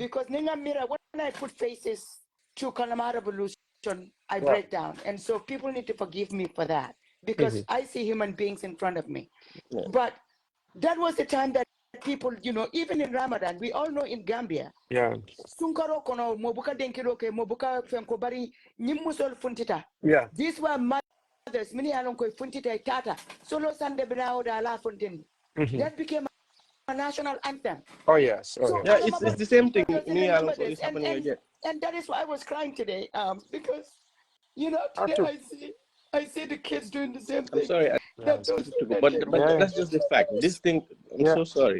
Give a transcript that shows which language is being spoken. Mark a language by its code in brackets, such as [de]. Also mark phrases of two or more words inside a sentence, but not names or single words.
[en] Because Ninga Mira, when I put faces to Kalamara Revolution, I break down. And so people need to forgive me for that. Because I see human beings in front of me. Yeah. But that was the time that people, you know, even in Ramadan, we all know in Gambia, Yeah. [man] Sunkaro kono mobuka denkiroke mobuka fenko bari nyimusol funtita. [en] Yeah. These were mothers, many [man] alon ko funtita tata. Solo sande binao da la funtin. [en] That became a national anthem. Oh yes. Oh So yes. Yeah, it's the same thing. remember this, It's happening again. and that is why I was crying today, because you know today I see the kids doing the same thing. I'm sorry, That those but that's just the fact. This thing, I'm so sorry.